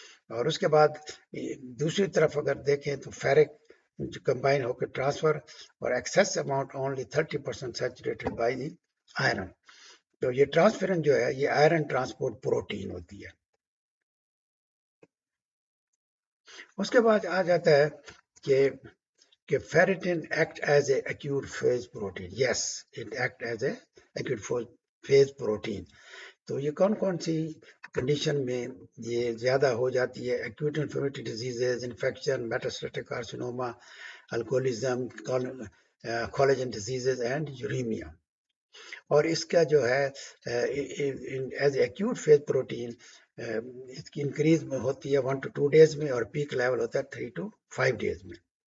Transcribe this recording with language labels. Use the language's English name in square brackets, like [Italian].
[Urdu] اور اس کے بعد دوسری طرف اگر دیکھیں تو فیرک کمبائن ہو کے ٹرانسفر اور [English] Excess amount only 30% saturated by the iron. [Urdu] تو یہ ٹرانسفرن جو ہے یہ آئرن ٹرانسپورٹ پروٹین ہوتی ہے. اس کے بعد آ جاتا ہے کہ [English] ferritin act as a acute phase protein. Yes, it act as a acute phase protein. [Urdu] تو یہ کون کون سی کنڈیشن میں یہ زیادہ ہو جاتی ہے؟ [English] acute inflammatory diseases, infection, metastatic carcinoma, alcoholism, collagen diseases and uremia. [Urdu] اور اس کا جو ہے [English] as a acute phase protein [Urdu] اس کی انکریز میں ہوتی ہے [English] 1 to 2 days [Urdu] میں اور پیک لیول ہوتا ہے [English] 3 to 5 days [Urdu] میں.